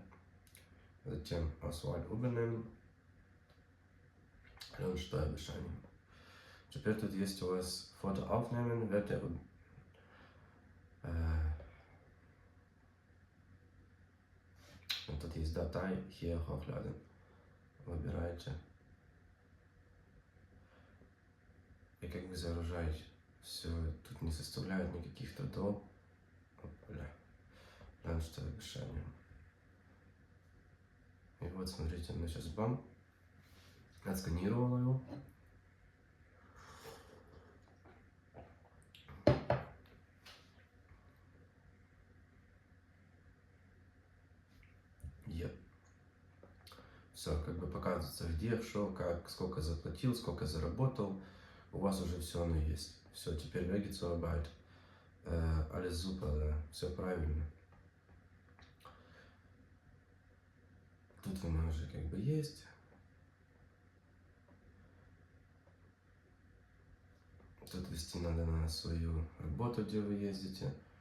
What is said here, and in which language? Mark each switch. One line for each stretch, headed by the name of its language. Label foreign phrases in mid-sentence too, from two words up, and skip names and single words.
German: Затем Auswahl übernehmen, Lohnsteuerbescheinigung.
Russian: Теперь тут есть у вас фото
German: aufnehmen, Werte,
Russian: тут есть
German: Datei, hier hochladen.
Russian: Выбираете. И как бы загружаете. Все, тут не составляет никаких трудов. Lohnsteuerbescheinigung. И вот, смотрите, он сейчас бам, отсканировал его. Все, как бы показывается, где, что, как, сколько заплатил, сколько заработал. У вас уже все оно есть. Все, теперь
German: Wege zur Arbeit. Alles super,
Russian: да, все правильно. Тут у нас уже как бы есть. Тут вести надо на свою работу, где вы ездите.